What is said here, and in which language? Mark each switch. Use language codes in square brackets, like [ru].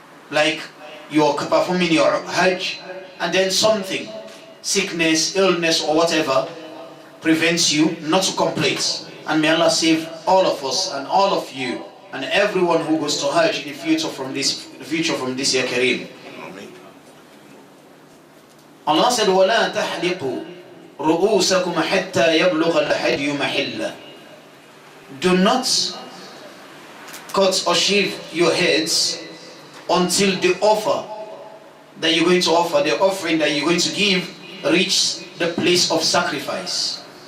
[en] Like you are performing your Hajj and then something, sickness, illness or whatever, prevents you not to complete. And may Allah save all of us and all of you and everyone who goes to Hajj in the future from this year Kareem. Allah said, [ar] وَلَا تَحْلِقُوا رُؤُوسَكُمْ حَتَّى يَبْلُغَ الْحَدْيُ مَحِلَّهُ. [en] Do not cut or shave your heads until the offer that you're going to offer, the offering that you're going to give, reach the place of sacrifice.